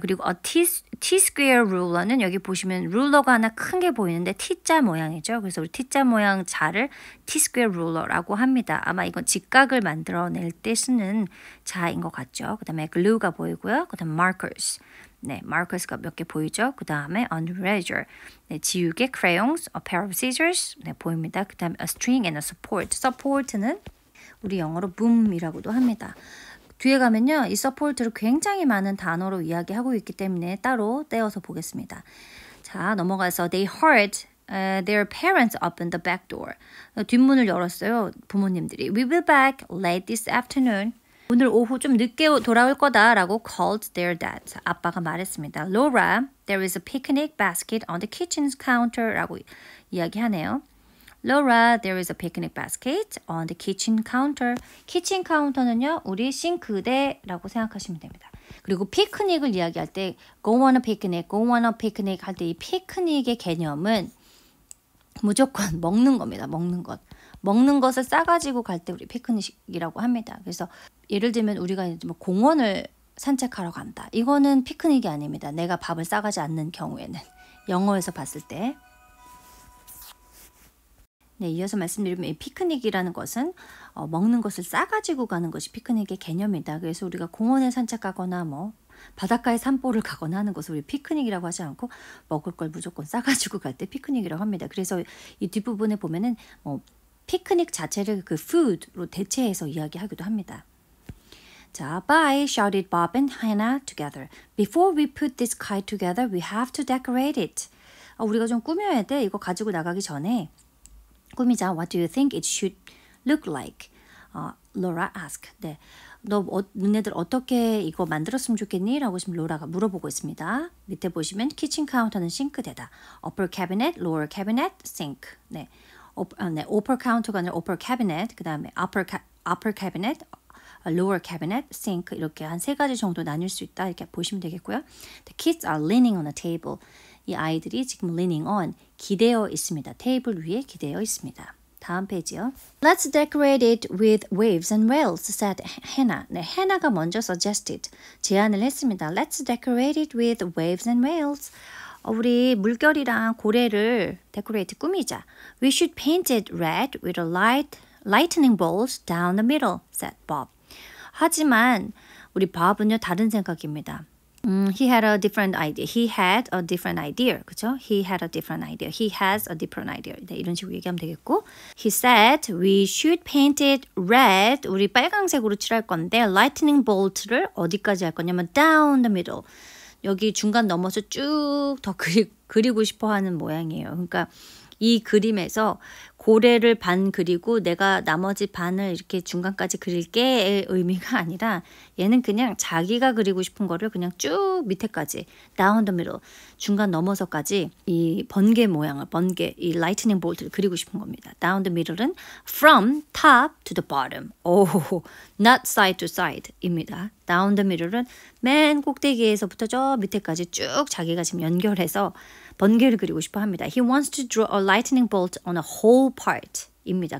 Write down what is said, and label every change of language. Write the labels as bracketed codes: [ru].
[ko] 그리고 T-square ruler는 여기 보시면 룰러가 하나 큰 게 보이는데 T자 모양이죠. 그래서 우리 T자 모양 자를 T-square ruler라고 합니다. 아마 이건 직각을 만들어낼 때 쓰는 자인 것 같죠. 그 다음에 glue가 보이고요. 그 다음에 markers. 네, markers가 몇 개 보이죠. 그 다음에 on eraser. [en] 네, 지우개, crayons, a pair of scissors. [ko] 네, 보입니다. [en] 그 다음에 a string and a support. [ko] support는 우리 영어로 boom이라고도 합니다. 뒤에 가면요. 이 support를 굉장히 많은 단어로 이야기하고 있기 때문에 따로 떼어서 보겠습니다. [en] 자, 넘어가서 they heard their parents open the back door. [ko] 뒷문을 열었어요. 부모님들이. [en] We will be back late this afternoon. [ko] 오늘 오후 좀 늦게 돌아올 거다라고 [en] called their dad. [ko] 아빠가 말했습니다. [en] Laura, there is a picnic basket on the kitchen counter라고 이야기하네요. Laura, there is a picnic basket on the kitchen counter. [ko] 키친 카운터는요, 우리 싱크대라고 생각하시면 됩니다. 그리고 피크닉을 이야기할 때 [en] go on a picnic, go on a picnic [ko] 할 때 이 피크닉의 개념은 무조건 먹는 겁니다. 먹는 것. 먹는 것을 싸가지고 갈 때 우리 피크닉이라고 합니다. 그래서 예를 들면 우리가 이제 뭐 공원을 산책하러 간다. 이거는 피크닉이 아닙니다. 내가 밥을 싸가지 않는 경우에는. 영어에서 봤을 때. 네, 이어서 말씀드리면 이 피크닉이라는 것은 먹는 것을 싸가지고 가는 것이 피크닉의 개념이다. 그래서 우리가 공원에 산책하거나 뭐 바닷가에 산보를 가거나 하는 것을 우리 피크닉이라고 하지 않고 먹을 걸 무조건 싸가지고 갈 때 피크닉이라고 합니다. 그래서 이 뒷부분에 보면은 피크닉 자체를 그 food로 대체해서 이야기하기도 합니다. [en] 자, bye, shouted Bob and Hannah together. Before we put this kite together, we have to decorate it. [ko] 우리가 좀 꾸며야 돼. 이거 가지고 나가기 전에 꾸미자. [en] What do you think it should look like? Laura asked. [ko] 네, 너네들 어떻게 이거 만들었으면 좋겠니? 라고 지금 로라가 물어보고 있습니다. 밑에 보시면 키친 카운터는 싱크대다. [en] Upper cabinet, lower cabinet, sink. 네, upper counter가 아니라 upper cabinet. [ko] 그 다음에 upper cabinet, lower cabinet, sink 이렇게 한 3가지 정도 나뉠 수 있다. 이렇게 보시면 되겠고요. [en] The kids are leaning on a table. [ko] 이 아이들이 지금 [en] leaning on, [ko] 기대어 있습니다. 테이블 위에 기대어 있습니다. 다음 페이지요. [en] Let's decorate it with waves and rails, said Hannah. [ko] 네, Hannah가 먼저 suggested, 제안을 했습니다. [en] Let's decorate it with waves and rails. [ko] 우리 물결이랑 고래를 decorate, 꾸미자. [en] We should paint it red with a lightning bolts down the middle, said Bob. [ko] 하지만 우리 Bob은요, 다른 생각입니다. [en] He had a different idea. He had a different idea. 그죠? He had a different idea. He has a different idea. [ko] 네, 이런 식으로 얘기하면 되겠고. [en] He said we should paint it red. [ko] 우리 빨강색으로 칠할 건데 lightning bolt를 어디까지 할 거냐면 [en] down the middle. [ko] 여기 중간 넘어서 쭉 더 그리고 싶어 하는 모양이에요. 그러니까 이 그림에서 고래를 반 그리고 내가 나머지 반을 이렇게 중간까지 그릴게의 의미가 아니라 얘는 그냥 자기가 그리고 싶은 거를 그냥 쭉 밑에까지 [en] down the middle, [ko] 중간 넘어서까지 이 번개 모양을, 이 lightning bolt를 그리고 싶은 겁니다. [en] down the middle은 from top to the bottom. not side to side입니다. [ko] down the middle은 맨 꼭대기에서부터 저 밑에까지 쭉 자기가 지금 연결해서 번개를 그리고 싶어 합니다. [en] He wants to draw a lightning bolt on a whole part 입니다.